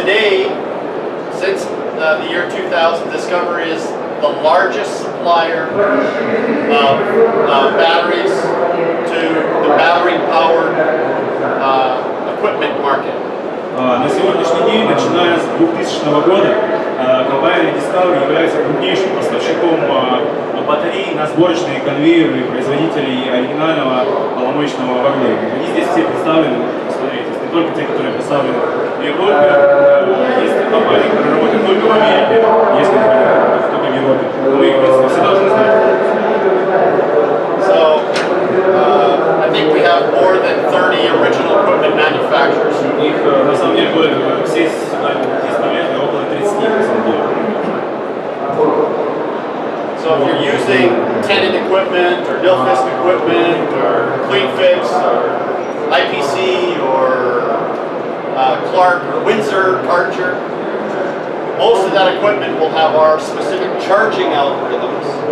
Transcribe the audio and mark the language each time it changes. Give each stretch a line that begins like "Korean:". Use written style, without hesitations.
English: the year 2000, Discovery is the largest supplier of batteries to the battery-powered equipment market.
Russian: На сегодняшний день, начиная с 2000 года, компания Discovery является крупнейшим поставщиком батарей на сборочные конвейеры производителей оригинального поломочного оборудования. Они здесь все представлены, посмотрите, не только те, которые представлены в Европе, есть компании, которые работают только в Америке, есть компании только в Европе. Но вы их, в принципе, все должны знать.
English: So, I think we have more than 30 original equipment manufacturers.
Russian: Их, на самом деле, все здесь около 30, на самом деле.
English: So if you're using Tenon equipment or Nilfisk equipment or CleanFix or IPC or Clark or Windsor Archer, most of that equipment will have our specific charging algorithms.